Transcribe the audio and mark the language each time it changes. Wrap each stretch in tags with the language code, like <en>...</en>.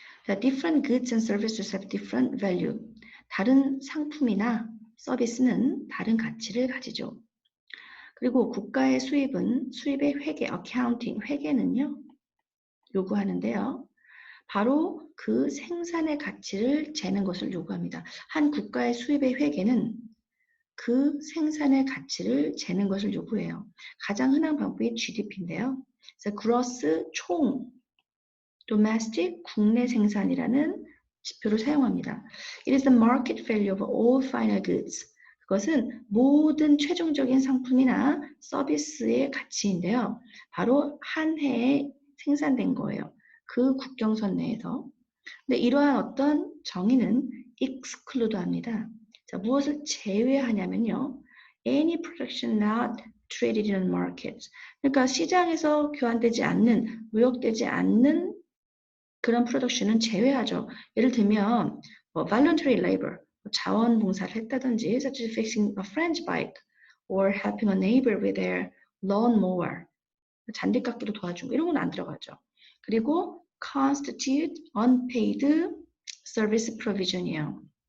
<en>자, different goods and services have different value.</en> <ko>다른 상품이나 서비스는 다른 가치를 가지죠. 그리고 국가의 수입의 회계, accounting, 회계는요. 요구하는데요. 바로 그 생산의 가치를 재는 것을 요구합니다. 한 국가의 수입의 회계는 그 생산의 가치를 재는 것을 요구해요. 가장 흔한 방법이 GDP인데요. 그래서 gross 총, domestic 국내 생산이라는 지표를 사용합니다.</ko> <en>It is the market value of all final goods.</en> <ko>그것은 모든 최종적인 상품이나 서비스의 가치인데요. 바로 한 해에 생산된 거예요. 그 국경선 내에서. 근데 이러한 어떤 정의는 exclude 합니다. 자, 무엇을 제외하냐면요.</ko> <en>Any production not traded in markets.</en> <ko>그러니까 시장에서 교환되지 않는, 무역되지 않는 그런 프로덕션은 제외하죠. 예를 들면</ko> <en>voluntary labor,</en> <ko>자원봉사를 했다든지</ko> <en>such as fixing a friend's bike or helping a neighbor with their lawnmower,</en> <ko>잔디깎기로 도와준 거 이런 건 안 들어가죠.</ko> <en>그리고 constitute unpaid service provision이에요.</en>